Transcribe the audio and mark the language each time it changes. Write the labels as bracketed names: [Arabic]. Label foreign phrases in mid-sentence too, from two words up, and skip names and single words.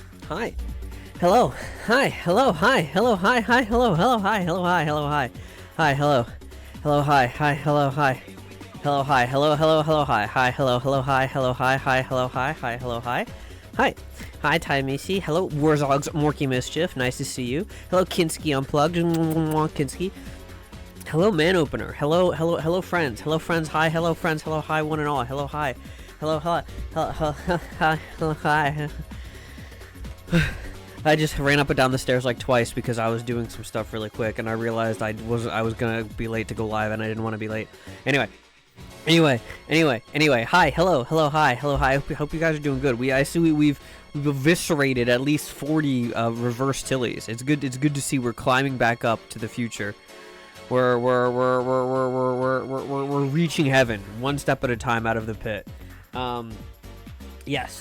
[English] Hi. Hello. Hi. Hello. Hi. Hello. Hi. Hi. Hello. Hello. Hi. Hello. Hi. Hello. Hi. Hi. Hello. Hello. Hi. Hi. Hello. Hi. Hello. Hi. Hello. Hello. Hello. Hi. Hi. Hello. Hello. Hi. Hello. Hi. Hi. Hello. Hi. Hi. Hello. Hi. Hi. Hi, Ty Macy. Hello, Warzogs, Morky Mischief. Nice to see you. Hello, Kinski Unplugged. Kinski. Hello, Man Opener. Hello, hello, hello, friends. Hello, friends. Hi, hello, friends. Hello, hi, one and all. Hello, hi. Hello, hi. Hello, hi. Hello, hi. I just ran up and down the stairs like twice because I was doing some stuff really quick, and I realized I was gonna be late to go live, and I didn't want to be late. Anyway. Hi, hello, hi, hello, hi. I hope you guys are doing good. I see we've eviscerated at least 40 reverse tillies. It's good to see we're climbing back up to the future. We're reaching heaven one step at a time out of the pit. Yes.